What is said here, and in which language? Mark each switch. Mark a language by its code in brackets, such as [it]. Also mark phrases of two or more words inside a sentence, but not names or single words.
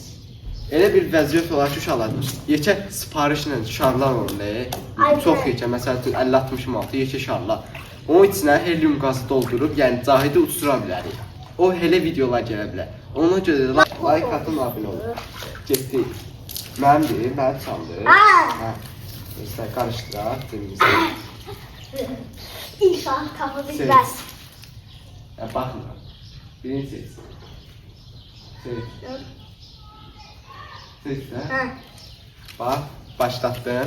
[az] Elə bir vəziyyət olar ki, uşaqlar, yekə sifarişlə şarlar olur, Ay, çox hə. yekə, məsəl üçün 50-60 manat yekə şarlar. Onun içinə helyum qazı doldurub, yəni Cahidi uçura bilərik. O elə videolar gələ bilər. Ona görə də like atın, abunə olun. Getdik. Məndir, mən çaldı. Ha. [tr] İşte karıştırar, temizler. İnşallah tapabilmez. Ya bakma. Birini seç. Seç. Seç de. Ha. Bak, başlattım.